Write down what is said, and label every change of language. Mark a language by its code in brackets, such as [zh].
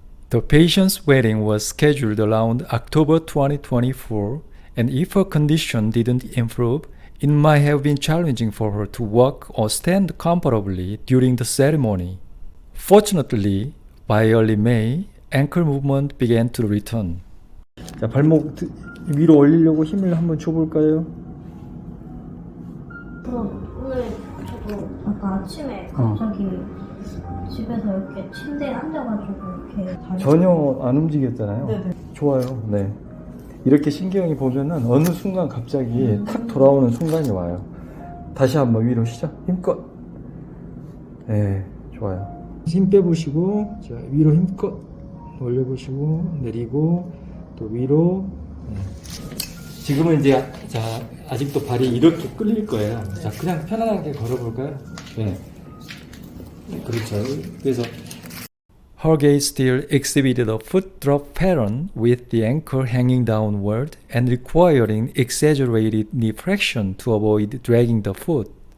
[en] The patient's wedding was scheduled around October 2024, and if her condition didn't improve, it might have been challenging for her to walk or stand comfortably during the ceremony. Fortunately, by early May, ankle movement began to return. [ko] 자, 발목 위로 올리려고 힘을 한번 줘볼까요? 오늘 저도 아까 아침에 갑자기 집에서 이렇게 침대에 앉아가지고 이렇게 다리 전혀 안 움직였잖아요. 네네. 좋아요. 네. 이렇게 신경이 보면은 어느 순간 갑자기 탁 돌아오는 순간이 와요. 다시 한번 위로 시작. 힘껏. 네, 좋아요. 힘 빼보시고, 자, 위로 힘껏 올려보시고, 내리고, 또 위로. 네. 지금은 이제, 자, 아직도 발이 이렇게 끌릴 거예요. 자, 그냥 편안하게 걸어볼까요? 네. 그렇죠. 그래서, [en] her gait still exhibited a foot drop pattern with the ankle hanging downward and requiring exaggerated knee flexion to avoid dragging the foot.